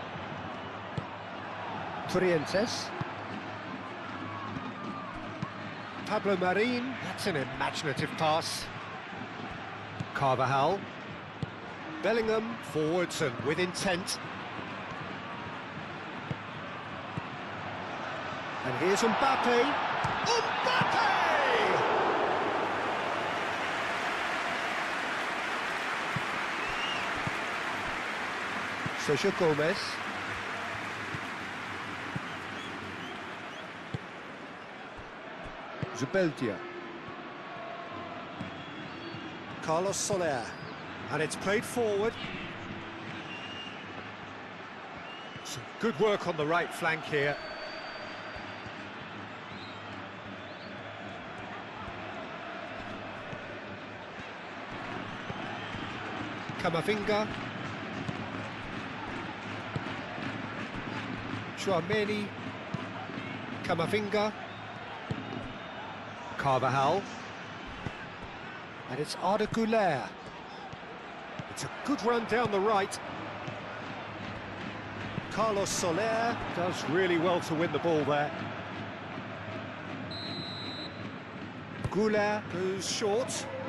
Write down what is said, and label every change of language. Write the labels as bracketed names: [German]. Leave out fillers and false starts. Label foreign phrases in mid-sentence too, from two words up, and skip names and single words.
[English] Trientes. Pablo Marin. That's an imaginative pass. Carvajal. Bellingham, forwards and with intent. And here's Mbappe. Mbappe! Sergio Gomez. Zubeldia. Carlos Soler. And it's played forward. Some good work on the right flank here. Camavinga. Chouameni. Camavinga. Carvajal. And it's Arda Güler. It's a good run down the right. Carlos Soler does really well to win the ball there. Güler goes short.